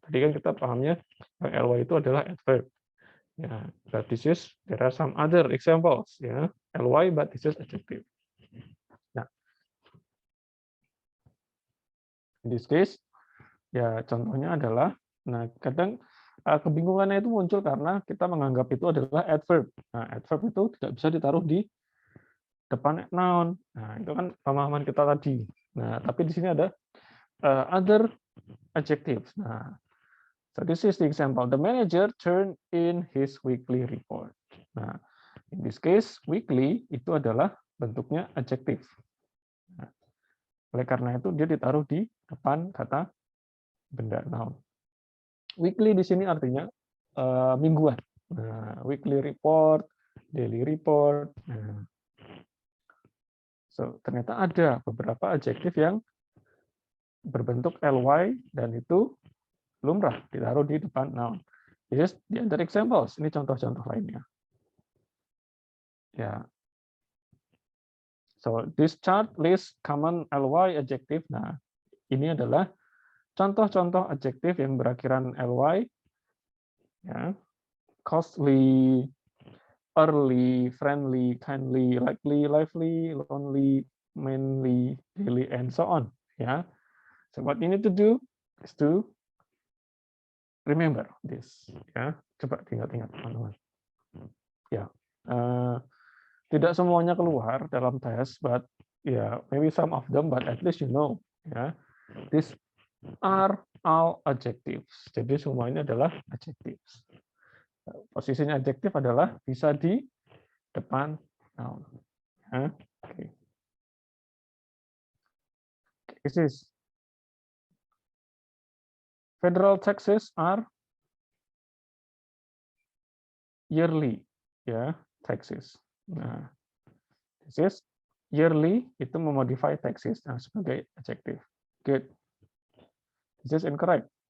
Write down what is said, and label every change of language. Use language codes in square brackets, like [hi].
[id] Tadi kan kita pahamnya ly itu adalah adverb. [en] Ya, but there are some other examples, ya, ly but this is adjective. [id] Nah, [en] in this case, [id] ya contohnya adalah, nah kadang kebingungannya itu muncul karena kita menganggap itu adalah adverb. Nah, adverb itu tidak bisa ditaruh di depan noun. Nah, itu kan pemahaman kita tadi. Nah, tapi di sini ada [en] other adjectives. Nah, so this is the example. The manager turned in his weekly report. [id] Nah, [en] in this case, [id] weekly itu adalah bentuknya adjektif. Nah, oleh karena itu dia ditaruh di depan kata benda noun. Weekly di sini artinya mingguan. Nah, weekly report, daily report. Nah, so ternyata ada beberapa adjektif yang berbentuk ly dan itu lumrah ditaruh di depan noun. [en] This is the other examples. [id] Ini contoh-contoh lainnya. Ya. [en] So this chart lists common ly adjective. [id] Nah, ini adalah contoh-contoh adjektif yang berakhiran ly. Ya. [en] Costly, early, friendly, kindly, likely, lively, lonely, manly, daily, and so on. Ya. So what you need to do is to remember this. [id] Ya, coba ingat-ingat teman-teman. Ya, tidak semuanya keluar dalam tes, [en] but yeah, maybe some of them, but at least you know. Ya, these are all adjectives. [id] Jadi semua ini adalah adjectives. Posisinya adjektif adalah bisa di depan noun. Ya, okay. [en] This is federal taxes are yearly, ya, taxes. Nah, this is yearly [id] itu memodify taxes sebagai adjective. [en] Good. This is incorrect.